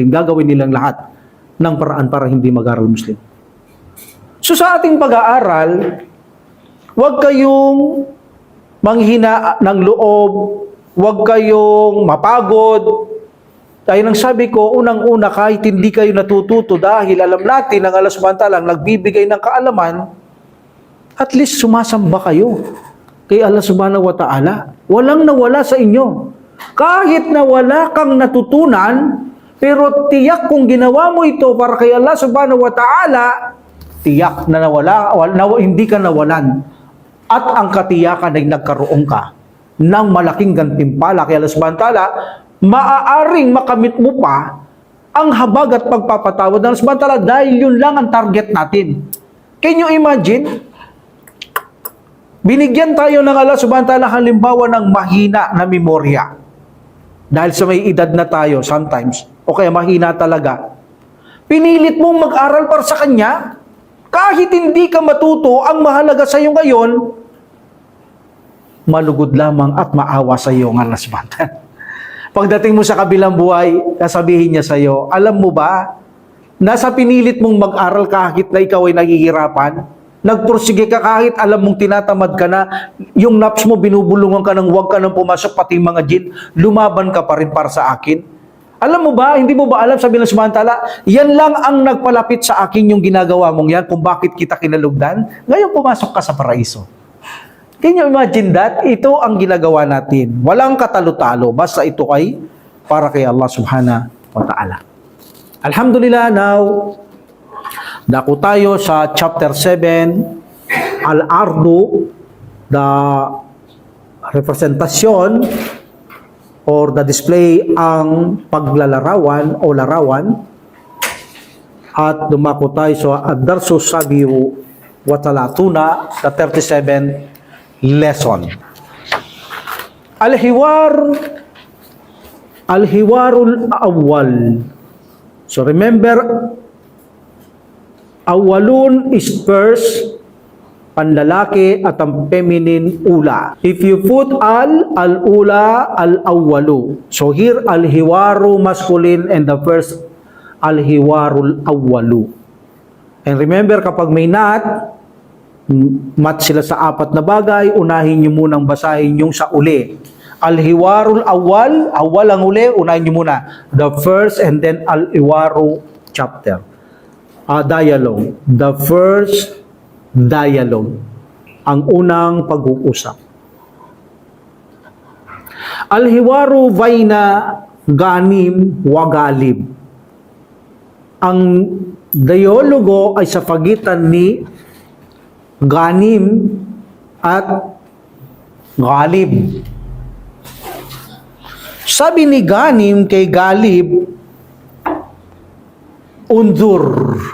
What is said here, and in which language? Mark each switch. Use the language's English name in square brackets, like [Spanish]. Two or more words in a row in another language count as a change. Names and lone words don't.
[Filipino] Gagawin nilang lahat ng paraan para hindi mag-aral Muslim. So sa ating pag-aaral, huwag kayong manghina ng loob, huwag kayong mapagod. Dahil ang sabi ko, unang-una, kahit hindi kayo natututo dahil alam natin ang Allah subhanahu wa ta'ala nagbibigay ng kaalaman, [English] at least [Filipino] sumasamba kayo kay Allah [Arabic] سبحانه وتعالى. [Filipino] Walang nawala sa inyo. Kahit na wala kang natutunan, pero tiyak kung ginawa mo ito para kay Allah [Arabic] سبحانه وتعالى, [Filipino] tiyak na hindi ka nawalan. At ang katiyakan ay nagkaroon ka ng malaking gantimpala kay Allah [Arabic] سبحانه وتعالى, [Filipino] maaaring makamit mo pa ang habag at pagpapatawad ng Allah [Arabic] سبحانه وتعالى [Filipino] dahil yun lang ang target natin. [English] Can you imagine? [Filipino] Binigyan tayo ng Allah [Arabic] سبحانه وتعالى [Filipino] halimbawa ng mahina na memorya. Dahil sa may edad na tayo sometimes, o kaya mahina talaga. Pinilit mong mag-aral para sa Kanya, kahit hindi ka matuto, ang mahalaga sa iyo ngayon, malugod lamang at maawa sa iyo ng Allah [Arabic] سبحانه وتعالى. [Filipino] Pagdating mo sa kabilang buhay, sasabihin niya sa iyo, alam mo ba, nasa pinilit mong mag-aral kahit na ikaw ay nahihirapan, nagpursige ka kahit alam mong tinatamad ka na, yung naps mo binubulungan ka ng huwag ka nang pumasok pati mga jin, lumaban ka pa rin para sa akin. Alam mo ba, hindi mo ba alam, sabi ng [Arabic] سبحانه وتعالى, [Filipino] yan lang ang nagpalapit sa akin yung ginagawa mong yan kung bakit kita kinalugdan, ngayon pumasok ka sa paraiso. [English] Can you imagine that? [Filipino] Ito ang ginagawa natin. Walang katalo-talo, basta ito ay para kay Allah [Arabic] سبحانه وتعالى. [Filipino] Alhamdulillah, now, dako tayo sa chapter 7, Al-Ardu, [English] the representasyon or the display [Filipino] ang paglalarawan o larawan. At dumako tayo sa [Arabic] الدرس السابع والثلاثون, [English] the 37 lesson. [Arabic] الحوار الأول. [English] So remember, awwalun is first, [Filipino] panlalaki at ang feminine ula. [English] If you put [Arabic] الأولى، الأول. [English] So here, al-hiwaru masculine and the first, [Arabic] الحوار الأول. [English] And remember, [Filipino] kapag may not, mat sila sa apat na bagay, unahin nyo munang basahin yung sa uli. [Arabic] الحوار الأول, [Filipino] awwal ang uli, unahin nyo muna. [English] The first and then al-hiwaru chapter. Dialogue. The first dialogue. [Filipino] Ang unang pag-uusap. [Arabic] الحوار بين غانم وغالب. [Filipino] Ang dialogo ay sa pagitan ni Ganim at Galib. Sabi ni Ganim kay Galib, undur.